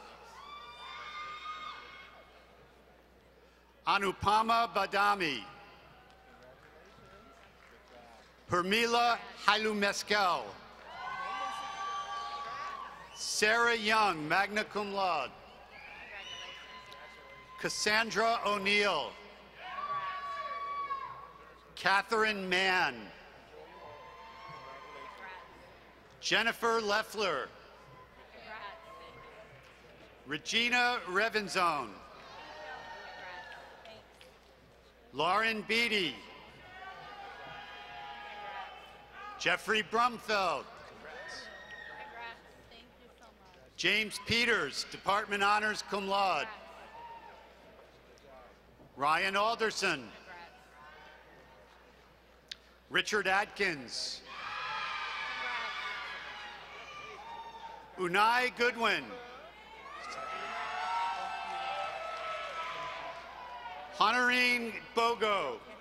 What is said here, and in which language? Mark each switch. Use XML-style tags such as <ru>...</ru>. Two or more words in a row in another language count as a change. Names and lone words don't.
<en>Anupama Badami. Hermila Hailumeskel. Sarah Young,</en> <la>magna cum laude.</la> <en>Cassandra O'Neill. Catherine Mann. Jennifer Leffler. Regina Revenzone. Lauren Beatty. Jeffrey Brumfeld. James Peters, Department Honors</en> <la>cum laude.</la> <en>Ryan Alderson. Richard Atkins. Unai Goodwin. Honorine Bogo.</en>